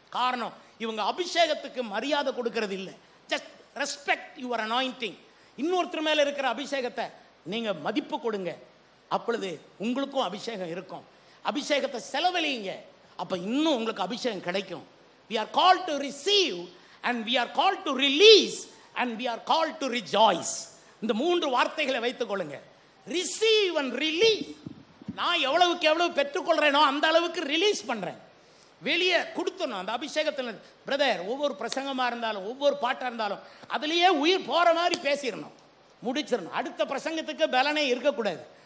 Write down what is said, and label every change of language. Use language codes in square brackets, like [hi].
[ta] காரணம், இவங்க அபிஷேகத்துக்கு மரியாதை கொடுக்கறது இல்லை. [en] Just respect your anointing. [ta] இன்னொருத்தர் மேலே இருக்கிற அபிஷேகத்தை நீங்கள் மதிப்பு கொடுங்க, அப்பொழுது உங்களுக்கும் அபிஷேகம் இருக்கும். அபிஷேகத்தை செலவழிங்க, அப்போ இன்னும் உங்களுக்கு அபிஷேகம் கிடைக்கும். [en] we are called to receive and we are called to release and we are called to rejoice. [ta] இந்த 3 வார்த்தைகளை வைத்துக் கொள்ளுங்க. [en] receive and release. [ta] நான் எவ்வளவுக்கு எவ்வளவு பெற்றுக்கொள்றேனோ அந்த அளவுக்கு ரிலீஸ் பண்ணுறேன், வெளியே கொடுத்துடணும் அந்த அபிஷேகத்தில். பிரதர், ஒவ்வொரு பிரசங்கமாக இருந்தாலும் ஒவ்வொரு பாட்டாக இருந்தாலும் அதுலேயே உயிர் போகிற மாதிரி பேசிடணும், முடிச்சிடணும். அடுத்த பிரசங்கத்துக்கு பலனே இருக்கக்கூடாது.